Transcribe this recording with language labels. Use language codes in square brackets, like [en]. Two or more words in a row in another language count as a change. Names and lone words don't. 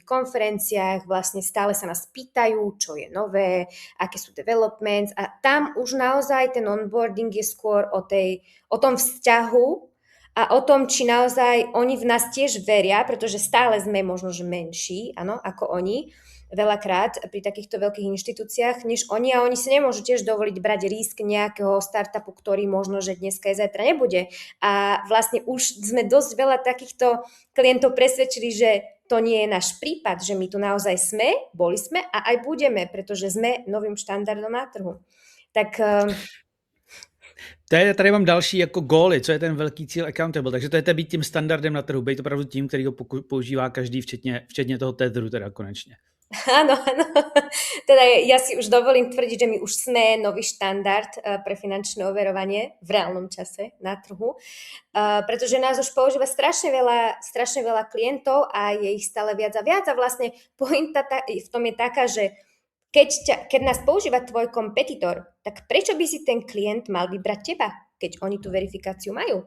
[sk] konferenciách, vlastne stále sa nás pýtajú, čo je nové, aké sú developments a tam už naozaj ten onboarding je skôr o tom vzťahu a o tom, či naozaj oni v nás tiež veria, pretože stále sme možno, že menší, áno, ako oni, veľakrát pri takýchto veľkých inštitúciách, než oni a oni si nemôžu tiež dovoliť brať risk nejakého startupu, ktorý možno, že dneska je zajtra nebude. A vlastne už sme dosť veľa takýchto klientov presvedčili, že to nie je náš prípad, že my tu naozaj sme, boli sme a aj budeme, pretože sme novým štandardom na trhu. [cs] Tak Tady mám další jako góly, co je ten velký cíl Accountable, takže to je být tím standardem na trhu, být opravdu tím, který ho používá každý, včetně toho Tetheru teda konečně. [sk] Áno. Teda ja si už dovolím tvrdiť, že my už sme nový štandard pre finančné overovanie v reálnom čase na trhu, pretože nás už používa strašne veľa klientov a je ich stále viac a viac a vlastne pointa v tom je taká, že keď nás používa tvoj kompetitor, tak prečo by si ten klient mal vybrať teba, keď oni tú verifikáciu majú?